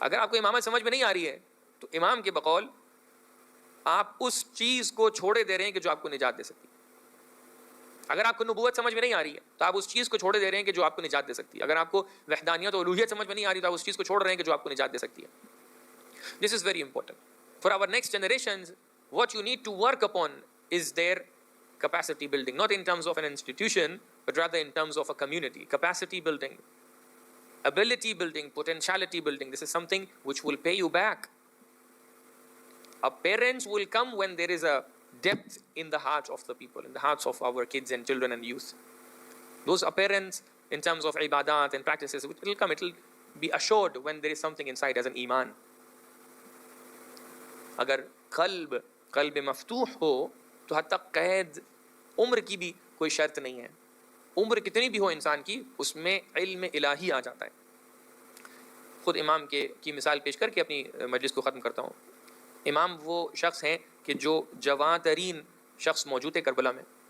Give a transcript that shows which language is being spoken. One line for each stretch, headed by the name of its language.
Urdu: اگر آپ کو امامت سمجھ میں نہیں آ رہی ہے تو امام کے بقول آپ اس چیز کو چھوڑے دے رہے ہیں کہ جو آپ کو نجات دے سکتی ہے. اگر آپ کو نبوت سمجھ میں نہیں آ رہی ہے تو آپ اس چیز کو چھوڑے دے رہے ہیں کہ جو آپ کو نجات دے سکتی ہے. اگر آپ کو وحدانیت اور الوہیت سمجھ میں نہیں آ رہی تو آپ اس چیز کو چھوڑ رہے ہیں کہ جو آپ کو نجات دے سکتی ہے.
English: This is very important. For our next generations, what you need to work upon is their capacity building, not in terms of an institution, but rather in terms of a community. Capacity building, ability building, potentiality building. This is something which will pay you back. Our parents will come when there is a depth in the hearts of the people, in the hearts of our kids and children and youth. Those are parents in terms of ibadat and practices. It will come, it will be assured when there is something inside as an iman.
Urdu: اگر قلب مفتوح ہو تو حتی قید عمر کی بھی کوئی شرط نہیں ہے. عمر کتنی بھی ہو انسان کی, اس میں علم الہی آ جاتا ہے. خود امام کی مثال پیش کر کے اپنی مجلس کو ختم کرتا ہوں. امام وہ شخص ہیں کہ جو جوان ترین شخص موجود تھے کربلا میں.